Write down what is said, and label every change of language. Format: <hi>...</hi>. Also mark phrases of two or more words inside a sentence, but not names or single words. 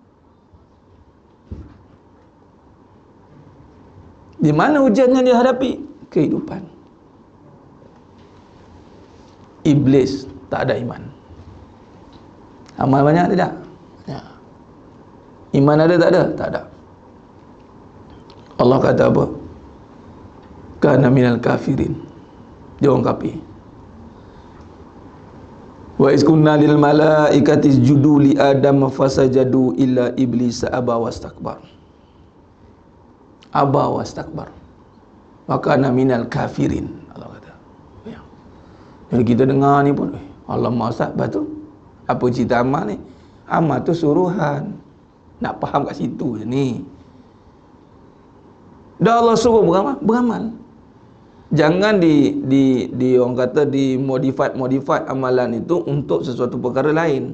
<ms>Di mana ujian yang dia hadapi? Kehidupan. Iblis tak ada iman. Amal banyak tidak? Ya. Iman ada tak ada? Tak ada. Allah kata apa?</ms> <ar>كان من الكافرين.</ar> <ms>Dia orang kafir.</ms> <ar>وإذ قلنا للملائكة اسجدوا لآدم فسجدوا إلا إبليس أبى واستكبر. أبى واستكبر. وكان من الكافرين.</ar> <ms>Allah kata.</ms> <ar>Ya.</ar> <ms>Jadi kita dengar ni pun, Allah Maha betul. Apa cerita amal ni? Amal tu suruhan. Nak faham kat situ je ni. Dah Allah suruh beramal. Jangan di orang kata di modify amalan itu untuk sesuatu perkara lain.</ms>